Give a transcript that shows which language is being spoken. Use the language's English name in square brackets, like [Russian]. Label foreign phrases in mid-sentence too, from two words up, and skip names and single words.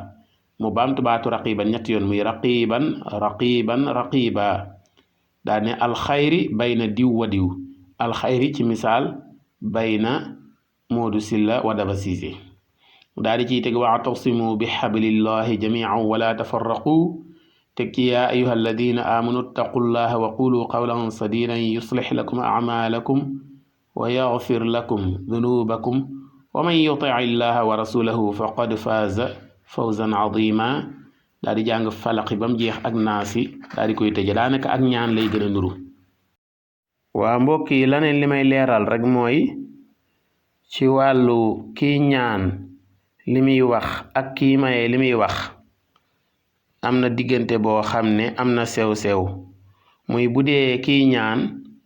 [Wolof] mu baamtu baatu raqiban ñetti yoon muy raqiban raqiban raqiba daa ne alxayri bayna diw wa diw alxayri ci misaal bayna Moodu Silla wa Daba Siise daal di ciy teg [Arabic] واعتصموا بحبل الله جميعا ولا تفرقوا [Wolof] teg ci [Arabic] يا أيها الذين آمنوا اتقوا الله وقولوا قولا سديدا يصلح لكم أعمالكم ويغفر لكم ذنوبكم ومن يطع الله ورسوله فقد فاز فوزا عظيما [Wolof] daal di jàng falaqi ba mu jeex ak naasi daal di koy tëje daanaka ak ñaan lay gën a nuru waa mbokk yi laneen li may leeral rek mooy ci wàllu kii ñaan li muy wax ak kii maye li muy wax am na diggante boo xam ne am na sew-sew muy bu dee kii ñaan